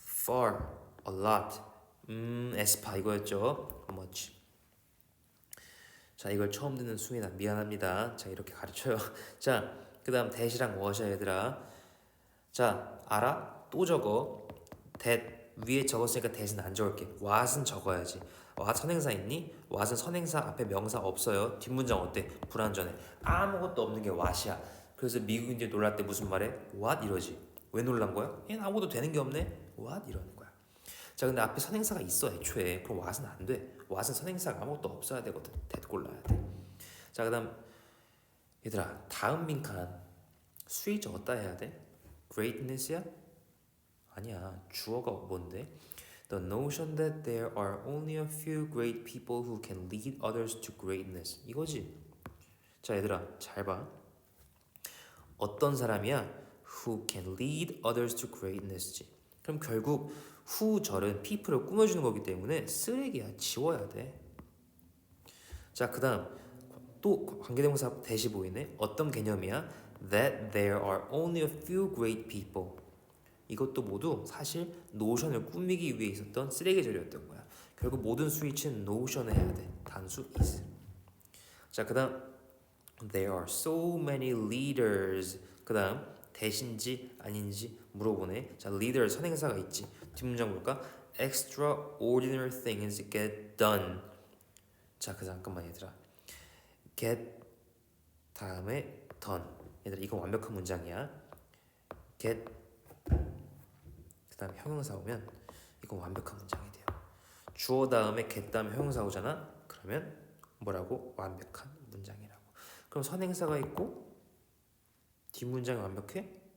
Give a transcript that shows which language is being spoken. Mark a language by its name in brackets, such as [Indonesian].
[English] far, a lot, aspar 이거였죠? much. [Korean] 자 이걸 처음 듣는 수민아 미안합니다. 자 이렇게 가르쳐요. 자 그 다음 that이랑 what이야 얘들아. 자 알아? 또 적어. that 위에 적었으니까 that은 안 적을게. what은 적어야지. what 선행사 있니? what은 선행사 앞에 명사 없어요. 뒷문장 어때? 불완전해. 아무것도 없는 게 what이야. 그래서 미국인들이 놀랄 때 무슨 말해? what 이러지. 왜 놀란 거야? 얘는 아무것도 되는 게 없네. what 이러는 거야. 자 근데 앞에 선행사가 있어 애초에. 그럼 what은 안 돼. what은 선행사가 아무것도 없어야 되거든. that 골라야 돼. 자 그다음 얘들아 다음 빈칸 수위 적었다 해야 돼? greatness야? 아니야. 주어가 뭔데? [English] The notion that there are only a few great people who can lead others to greatness. [Korean] 이거지. 자 얘들아 잘 봐. 어떤 사람이야? [English] Who can lead others to greatness지. [Korean] 그럼 결국 who절은 people을 꾸며주는 거기 때문에 쓰레기야. 지워야 돼. 자 그다음 또 관계대명사 대시 보이네. 어떤 개념이야? [English] That there are only a few great people. [Korean] 이것도 모두 사실 노션을 꾸미기 위해 있었던 쓰레기절이었던 거야. 결국 모든 스위치는 노션을 해야 돼. 단수 is. 자 [English] 그다음 There are so many leaders. [Korean] 그다음 대신지 아닌지 물어보네. 자 leader 선행사가 있지. 뒷문장 볼까? [English] Extraordinary things get done. [Korean] 자 잠깐만 얘들아. [English] get [Korean] 다음에 [English] done. [Korean] 얘들아 이건 완벽한 문장이야. get 그 다음에 형용사 오면 이건 완벽한 문장이 돼요. 주어 다음에 get 다음에 형용사 오잖아. 그러면 뭐라고? 완벽한 문장이라고. 그럼 선행사가 있고 뒷문장이 완벽해?